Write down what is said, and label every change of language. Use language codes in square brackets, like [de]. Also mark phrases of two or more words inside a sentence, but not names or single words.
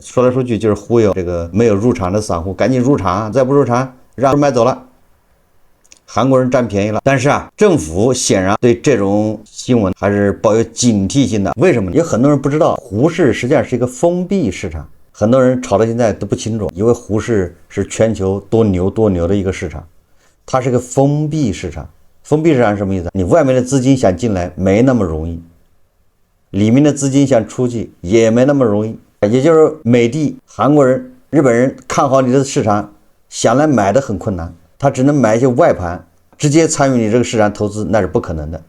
[zh] 說來說去就是忽悠這個沒有入場的散戶，趕緊入場，再不入場讓人買走了，韓國人占便宜了。但是政府顯然對這種新聞還是抱有警惕性的。為什麼？有很多人不知道，胡適實際上是一個封閉市場，很多人炒到現在都不清楚，以為胡適是全球多牛的一個市场，它是個封閉市场。封閉市场是什麼意思？你外面的資金想進來沒那麼容易，裡面的資金想出去也沒那麼容易。也就是美帝、韓國人、日本人看好你的市場，想來買的很困難，他只能買一些外盤，直接參與你這個市場投資那是不可能的。